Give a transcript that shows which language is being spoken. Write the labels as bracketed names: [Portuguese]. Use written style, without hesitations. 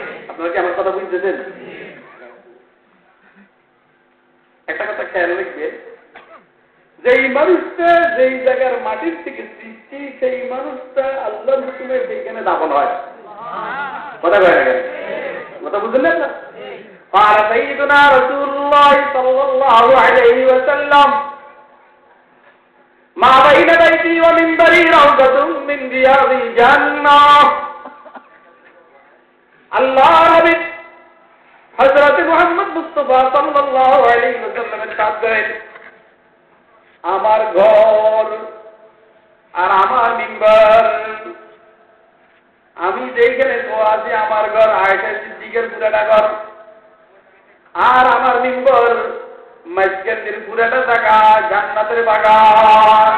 [Bangla] আপনারা কি আমার কথা বুঝতেছেন? একটা কথা খেয়াল রাখবেন, যেই মানুষটা যেই জায়গার মাটির থেকে সৃষ্টি, সেই মানুষটা আল্লাহর হুকুমে সেইখানে দাফন হয়। কথা বলেন না, কথা বুঝলেন না? [Arabic] قال سيدنا رسول الله صلى الله عليه وسلم ما بين بيتي ومنبري روضة من رياض الجنة। [Bangla] আল্লাহ নবী হযরত মুহাম্মদ মুস্তাফা সাল্লাল্লাহু আলাইহি ওয়াসাল্লামের সাথ করেন, আমার ঘর আর আমার মিম্বার, আমি যেখানে আছি আমার ঘর আয়েশা সিদ্দিকের পুরাটা ঘর, আর আমার মিম্বর মসজিদের পুরাটা জায়গা জান্নাতের বাগান।